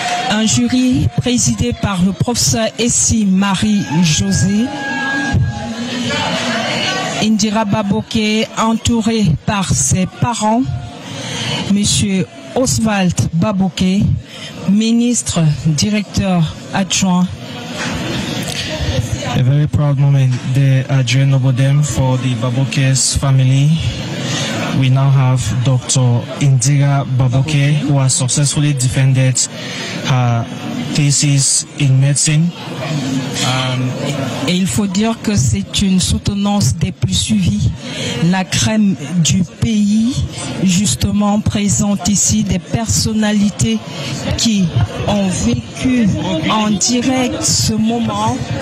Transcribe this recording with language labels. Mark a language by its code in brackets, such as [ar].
[fr] Un jury présidé par le professeur Essie Marie-José. Indira Baboke entourée par ses parents, Monsieur Oswald Baboke, ministre, directeur adjoint. [en] A very proud moment there at Jenobodem for the Baboke's family. We now have Dr. Indira Baboke, who has successfully defended her thesis in medicine. [fr] Et il faut dire que c'est une soutenance des plus suivies. La crème du pays, justement, présente ici des personnalités qui ont vécu en direct ce moment.